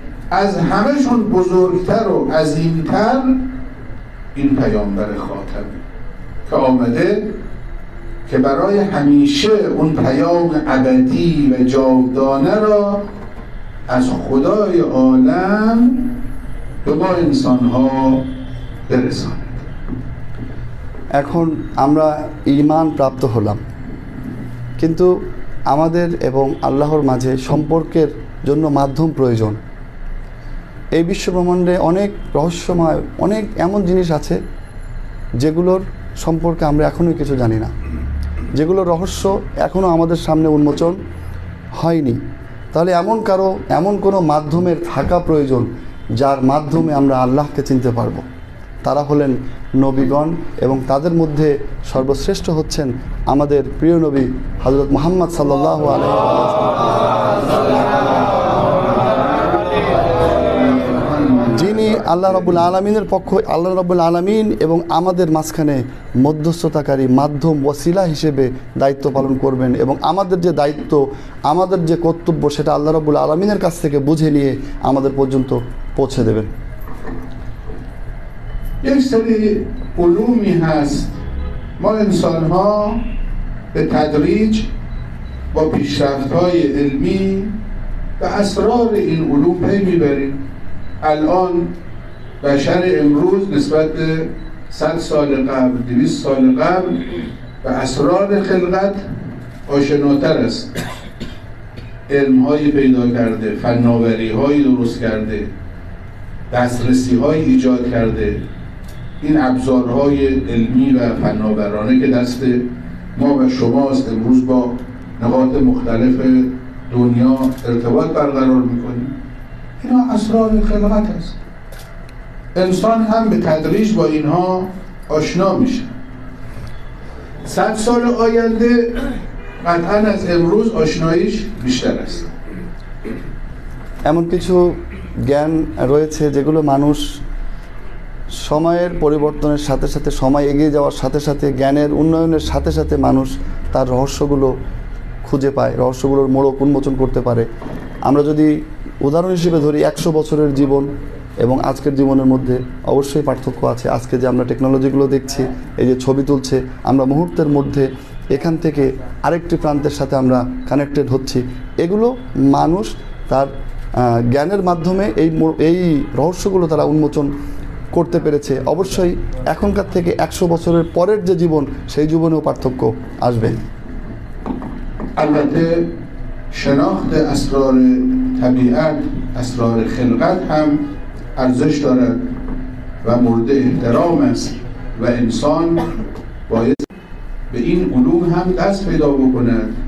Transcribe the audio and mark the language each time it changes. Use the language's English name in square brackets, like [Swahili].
[Persian] از همهشون بزرگتر و عظیمتر این پیامبر خاتمه که آمده که برای همیشه اون پیام ابدی و جاودانه را از خدای عالم به ما انسان‌ها برساند. [Bangla] এখন আমরা ঈমান প্রাপ্ত হলাম, কিন্তু আমাদের এবং আল্লাহর মাঝে সম্পর্কের জন্য মাধ্যম প্রয়োজন। এই বিশ্বব্রহ্মাণ্ডে অনেক রহস্যময় অনেক এমন জিনিস আছে যেগুলোর সম্পর্কে আমরা এখনও কিছু জানি না, যেগুলোর রহস্য এখনও আমাদের সামনে উন্মোচন হয়নি। তাহলে এমন কোনো মাধ্যমের থাকা প্রয়োজন যার মাধ্যমে আমরা আল্লাহকে চিনতে পারবো। তারা হলেন নবীগণ, এবং তাদের মধ্যে সর্বশ্রেষ্ঠ হচ্ছেন আমাদের প্রিয় নবী হযরত মুহাম্মদ সাল্লাল্লাহু আলাইহি ওয়াসাল্লাম, যিনি আল্লাহ রাব্বুল আলামিনের আল্লাহ রাব্বুল আলামিন এবং আমাদের মাঝখানে মধ্যস্থতাকারী মাধ্যম ওয়াসিলা হিসেবে দায়িত্ব পালন করবেন, এবং আমাদের যে দায়িত্ব, আমাদের যে কর্তব্য, সেটা আল্লাহ রাব্বুল আলামিনের কাছ থেকে বুঝে নিয়ে আমাদের পর্যন্ত পৌঁছে দেবেন। [Persian] یک سری علومی هست ما انسان ها به تدریج با پیشرفت های علمی و اسرار این علوم پی میبریم. الان بشر امروز نسبت به 100 سال قبل، 200 سال قبل به اسرار خلقت آشناتر است. علم هایی پیدا کرده، فناوری هایی درست کرده، دسترسی هایی ایجاد کرده. این ابزارهای علمی و فناورانه که دست ما و شماست، امروز با نقاط مختلف دنیا ارتباط برقرار میکنیم، اینا اسرار خلقت است. انسان هم به تدریج با اینها آشنا میشه. 100 سال آینده قطعا از امروز آشناییش بیشتر است. [Bangla] এমন কিছু জ্ঞান রয়েছে যেগুলো মানুষ সময়ের পরিবর্তনের সাথে সাথে, সময় এগিয়ে যাওয়ার সাথে সাথে, জ্ঞানের উন্নয়নের সাথে সাথে মানুষ তার রহস্যগুলো খুঁজে পায়, রহস্যগুলোর মোড়ক উন্মোচন করতে পারে। আমরা যদি উদাহরণ হিসেবে ধরি 100 বছরের জীবন এবং আজকের জীবনের মধ্যে অবশ্যই পার্থক্য আছে। আজকে যে আমরা টেকনোলজিগুলো দেখছি, এই যে ছবি তুলছে, আমরা মুহূর্তের মধ্যে এখান থেকে আরেকটি প্রান্তের সাথে আমরা কানেক্টেড হচ্ছি। এগুলো মানুষ তার জ্ঞানের মাধ্যমে এই রহস্যগুলো তারা উন্মোচন করতে পেরেছে। অবশ্যই এখনকার থেকে 100 বছরের পরের যে জীবন, সেই জীবনেও পার্থক্য আসবে। [Persian] البته شناخت اسرار طبیعت، اسرار خلقت هم ارزش دارد و مورد احترام است و انسان باید به این علوم هم دست پیدا بکند.